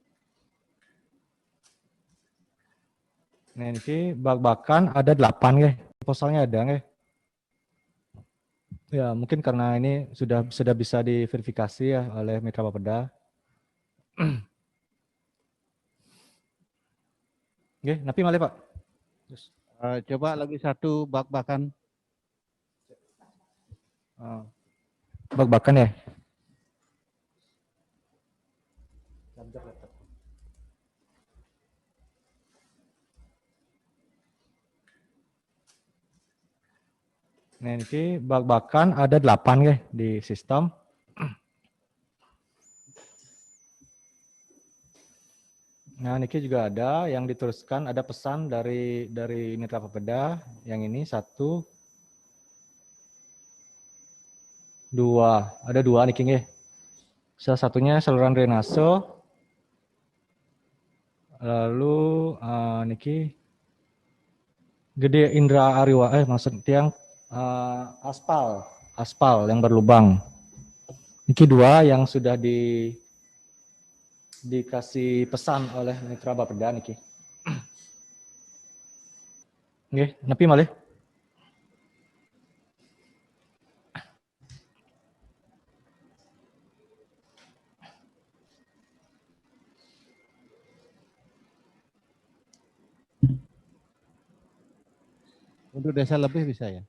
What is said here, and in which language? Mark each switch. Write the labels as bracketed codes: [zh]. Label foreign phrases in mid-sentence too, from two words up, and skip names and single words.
[id] Nah, ini bak-bakan ada 8 ya. proposalnya ada nggih? Ya, mungkin karena ini sudah bisa diverifikasi ya oleh Mitra Bapeda. [ban] Nggih, napi malih Pak. [id] Coba lagi satu bak-bakan. Bak-bakan ya. Nah, ini bak-bakan ada 8 nggih di sistem. Nah, niki juga ada yang diteruskan, ada pesan dari Mitra Bapeda. Yang ini 1, 2, ada 2 [ban] niki nggih. [id] Salah satunya saluran drainase. Lalu niki Gede Indra Ariwa, maksud tiang aspal yang berlubang. Niki 2 yang sudah dikasih pesan oleh Mitra Bapeda niki. [ban] Nggih, nepi malih. [id] Untuk desa lebih bisa ya.